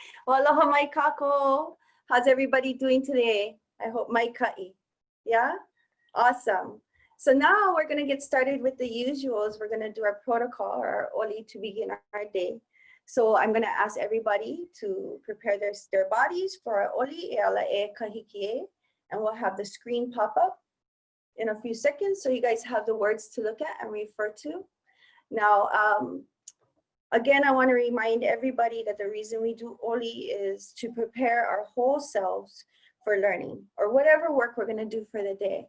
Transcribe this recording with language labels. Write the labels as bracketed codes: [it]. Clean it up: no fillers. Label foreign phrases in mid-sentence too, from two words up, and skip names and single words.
[haw] Aloha mai kako. [en] How's everybody doing today? I hope mai ka'i. Yeah? Awesome. So now we're going to get started with the usuals. We're going to do our protocol, our oli, to begin our day. So I'm going to ask everybody to prepare their bodies for our oli, [haw] e ala e kahikie, [en] and we'll have the screen pop up in a few seconds so you guys have the words to look at and refer to. Now, again, I want to remind everybody that the reason we do oli is to prepare our whole selves for learning or whatever work we're going to do for the day.